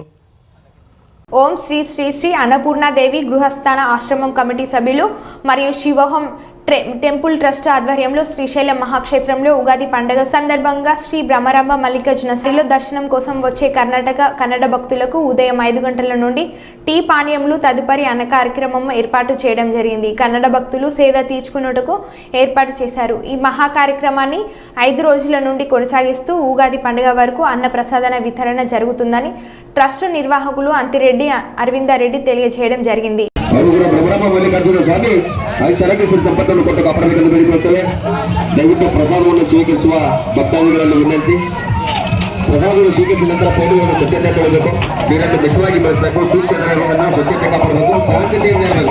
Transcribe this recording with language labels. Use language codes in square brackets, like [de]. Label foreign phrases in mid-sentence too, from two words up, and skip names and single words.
[te] ఓం శ్రీ శ్రీ శ్రీ అన్నపూర్ణాదేవి గృహస్థాన ఆశ్రమం కమిటీ సభ్యులు మరియు శివోహం టెంపుల్ ట్రస్ట్ ఆధ్వర్యంలో శ్రీశైలం మహాక్షేత్రంలో ఉగాది పండుగ సందర్భంగా శ్రీ బ్రహ్మరాంబ మల్లికార్జున శ్రీలో దర్శనం కోసం వచ్చే కన్నడ భక్తులకు ఉదయం 5 గంటల నుండి టీ పానీయములు తదుపరి అన్న కార్యక్రమం ఏర్పాటు చేయడం జరిగింది. కన్నడ భక్తులు సేద తీర్చుకున్నట్టుకు ఏర్పాటు చేశారు. ఈ మహా కార్యక్రమాన్ని 5 రోజుల నుండి కొనసాగిస్తూ ఉగాది పండుగ వరకు అన్న ప్రసాదన వితరణ జరుగుతుందని ట్రస్ట్ నిర్వాహకులు అంతిరెడ్డి అరవిందారెడ్డి తెలియజేయడం జరిగింది. [kn] ಬ್ರಹ್ಮ ಮಲ್ಲಿಕಾರ್ಜುನ ಸ್ವಾಮಿ ಐಶ್ವರ್ಯೇಶ್ವರ ಸಂಪತ್ತನ್ನು ಕೊಟ್ಟು ಕಾಪಾಡಬೇಕೆಂದು ಬೇಡಿಕೊಳ್ಳುತ್ತೇವೆ. ದಯವಿಟ್ಟು ಪ್ರಸಾದವನ್ನು ಸ್ವೀಕರಿಸುವ ಭಕ್ತಾದಿಗಳಲ್ಲಿ ವಿನಂತಿ. ಪ್ರಸಾದವನ್ನು ಸ್ವೀಕರಿಸಿದ ನಂತರ ಪೈರುಗಳನ್ನು ಸ್ವಚ್ಛತೆ ಕೊಡಬೇಕು, ನೀರನ್ನು ಮಿತವಾಗಿ ಬಳಸಬೇಕು, ಸೂಕ್ಷ್ಮಗಳನ್ನು ಸ್ವಚ್ಛತೆ ಕಾಪಾಡಬೇಕು, ಶಾಂತತೆಯಿಂದ ಇರಬೇಕು.